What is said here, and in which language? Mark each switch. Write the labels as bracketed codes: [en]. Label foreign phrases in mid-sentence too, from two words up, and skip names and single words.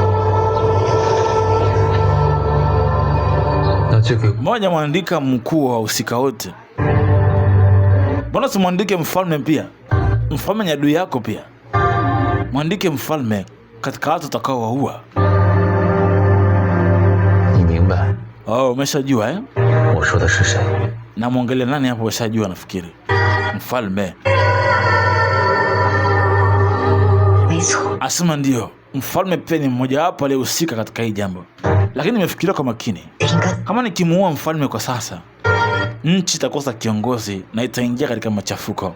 [sw] Mmoja mwandika mkuu wa wahusika wote. Mbona simwandike mfalme pia? Mfalme ni adui yako pia. Mwandike mfalme katika watu utakao waua. [zh] 你明白 [sw] Oh, umeshajua eh? [zh] 我说的是谁？ [sw] Na muongelea nani hapo umeshajua nafikiri. Mfalme. [zh] 没错。 [sw] Asema ndio. Mfalme pia ni mmoja wapo aliyehusika katika hii jambo. Lakini nimefikiria kwa makini. Kama nikimuua mfalme kwa sasa, nchi itakosa kiongozi na itaingia katika machafuko.